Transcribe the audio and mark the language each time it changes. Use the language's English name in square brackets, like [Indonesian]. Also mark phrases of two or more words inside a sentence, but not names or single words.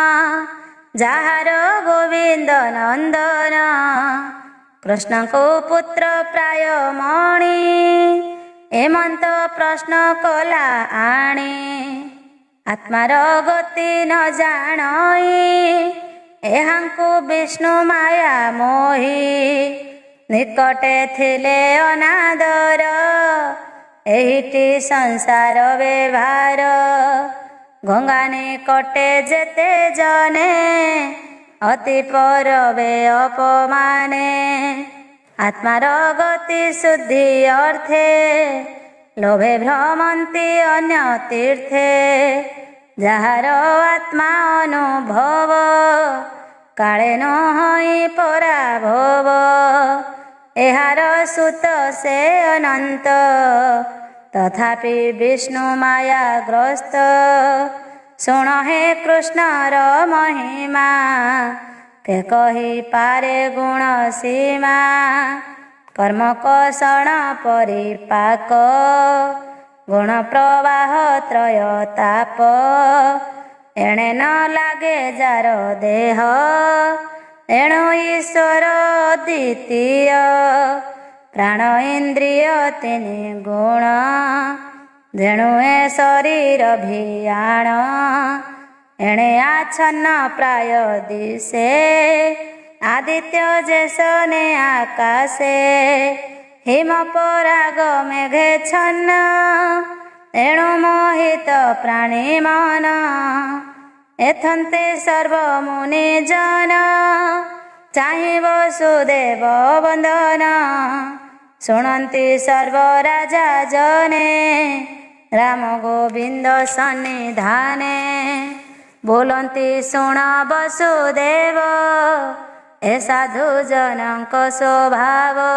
[Odia] ଯାହାର ଗୋବିନ୍ଦ ନନ୍ଦନ କୃଷ୍ଣ କୋ ପୁତ୍ର ପ୍ରାୟ ମଣି ଏମନ୍ତ ପ୍ରଶ୍ନ କଲା ଆଣି ଆତ୍ମାର ଗତି ନ ଜାଣଇ ଏହାଙ୍କୁ ବିଷ୍ଣୁ ମାୟା ମୋହି ନିକଟେ ଥିଲେ ଅନାଦର ଏହିଟି ସଂସାର ବ୍ୟବହାର ଗଙ୍ଗା ନିକଟେ ଯେତେ ଜନେ ଅତି ପରବେ ଅପମାନେ ଆତ୍ମାର ଗତି ଶୁଦ୍ଧି ଅର୍ଥେ ଲୋଭେ ଭ୍ରମନ୍ତି ଅନ୍ୟ ତୀର୍ଥେ ଯାର ଆତ୍ମା ଅନୁଭବ କାଳେ ନ ହୋଇ ପରାଭବ ଏହାର ସୁତ ସେ ଅନନ୍ତ ତଥାପି ବିଷ୍ଣୁ ମାୟାଗ୍ରସ୍ତ ଶୁଣ ହେ କୃଷ୍ଣର ମହିମା କେ କହି ପାରେ ଗୁଣ ସୀମା କର୍ମ କଷଣ ପରିପାକ ଗୁଣ ପ୍ରବାହ ତ୍ରୟ ତାପ ଏଣେ ନ ଲାଗେ ଯାର ଦେହ ଏଣୁ ଈଶ୍ୱର ଦ୍ୱିତୀୟ ପ୍ରାଣ ଇନ୍ଦ୍ରିୟ ତିନି ଗୁଣ ଯେଣୁ ଏ ଶରୀର ଭିଆଣ ଏଣେ ଆଚ୍ଛନ୍ନ ପ୍ରାୟ ଦିଶେ ଆଦିତ୍ୟ ଯେସନେ ଆକାଶେ ହିମ ପରାଗ ମେଘେ ଛନ୍ନ ଏଣୁ ମୋହିତ ପ୍ରାଣୀ ମନ ଏଥନ୍ତେ ସର୍ବ ମୁନି ଜନ ଚାହିଁ ବସୁଦେବ ବନ୍ଦନ ଶୁଣନ୍ତି ସର୍ବ ରାଜା ଜନେ ରାମ ଗୋବିନ୍ଦ ସନ୍ନିଧାନେ ବୋଲନ୍ତି ଶୁଣ ବସୁଦେବ ଏ ସାଧୁ ଜନକ ସ୍ୱଭାବ